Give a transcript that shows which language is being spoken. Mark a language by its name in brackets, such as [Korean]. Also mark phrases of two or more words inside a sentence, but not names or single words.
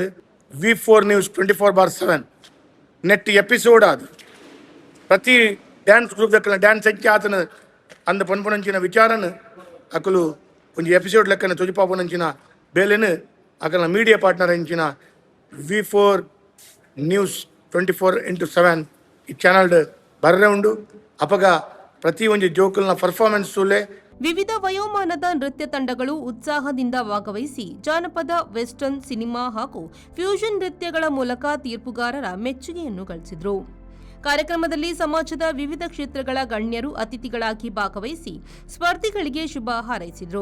[Tulu] V4 News 24/7 ನೆಟ್ ಎಪಿಸೋಡ್ ಅದು ಪ್ರತಿ [English] dance group [Tulu] ಅಕಲ್ನ ಡ್ಯಾನ್ಸ್ ಸಂಖ್ಯೆ ಆತನ ಅಂದ ಪನ್ಪುನಂಚಿನ ವಿಚಾರನ ಅಕಲು ಒಂದು ಎಪಿಸೋಡ್ ಲೆಕ್ಕನ ತೊಜಿಪಾಪುನಂಚಿನ ಬೇಲೆನು ಅಕಲ್ನ [English] media partner [Tulu] ಅಂಚಿನ V4 News 24/7 ಈ ಚಾನಲ್ ಬರ್ರೆ ಉಂಡು. ಅಪಗ ಪ್ರತಿ ಒಂದು ಜೋಕಲ್ನ ಪರ್ಫಾರ್ಮೆನ್ಸ್ ಸುಲೆ [Kannada] ವಿವಿಧ ವಯೋಮಾನದ ನೃತ್ಯ ತಂಡಗಳು ಉತ್ಸಾಹದಿಂದ ಭಾಗವಹಿಸಿ ಜಾನಪದ, ವೆಸ್ಟರ್ನ್, ಸಿನಿಮಾ ಹಾಗೂ ಫ್ಯೂಷನ್ ನೃತ್ಯಗಳ ಮೂಲಕ ತೀರ್ಪುಗಾರರ ಮೆಚ್ಚುಗೆಯನ್ನು ಗಳಿಸಿದರು. ಕಾರ್ಯಕ್ರಮದಲ್ಲಿ ಸಮಾಜದ ವಿವಿಧ ಕ್ಷೇತ್ರಗಳ ಗಣ್ಯರು ಅತಿಥಿಗಳಾಗಿ ಭಾಗವಹಿಸಿ ಸ್ಪರ್ಧಿಗಳಿಗೆ ಶುಭ ಹಾರೈಸಿದರು.